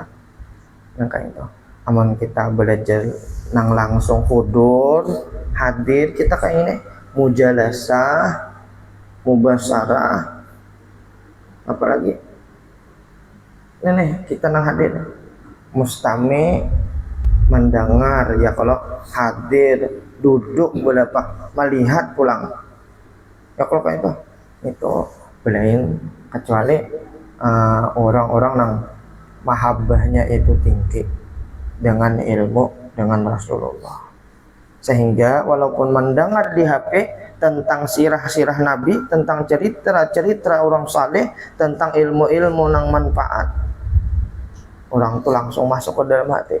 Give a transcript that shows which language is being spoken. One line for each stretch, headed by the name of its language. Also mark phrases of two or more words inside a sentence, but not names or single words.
Indonesian: Yang kayak itu. Aman kita belajar nang langsung hudur, hadir kita kayak ini,
Arabic: مجالسة، مباشرة,
Indonesian: apalagi ini kita nang hadir, mustami, mendengar ya kalau hadir, duduk berapa, melihat pulang. Ya kalau kayak itu belain kecuali orang-orang yang mahabbahnya itu tinggi dengan ilmu, dengan Rasulullah, sehingga walaupun mendengar di HP tentang sirah-sirah Nabi, tentang cerita-cerita orang saleh, tentang ilmu-ilmu yang manfaat, orang itu langsung masuk ke dalam hati.